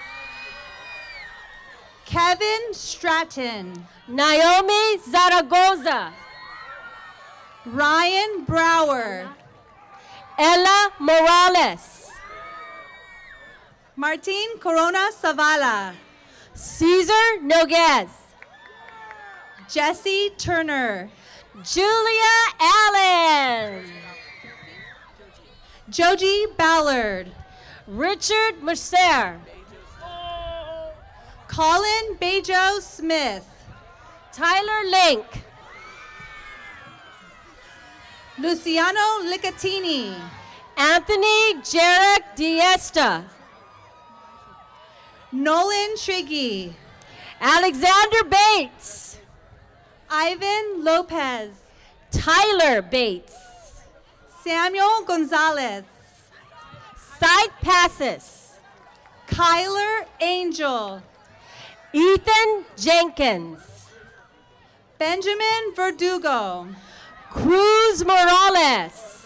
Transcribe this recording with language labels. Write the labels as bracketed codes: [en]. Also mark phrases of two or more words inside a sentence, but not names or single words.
[en] Kevin Stratton. Naomi Zaragoza. Ryan Brower. Ella Morales. Martin Corona Zavala. Caesar Noguez. Jesse Turner. Julia Allen. Joji Ballard. Richard Mercer. Colin Bejo Smith. Tyler Link. Luciano Licatini. Anthony Jarek Diesta. Nolan Triggy. Alexander Bates. Ivan Lopez. Tyler Bates. Samuel Gonzalez. Side Passes. Kyler Angel. Ethan Jenkins. Benjamin Verdugo. Cruz Morales.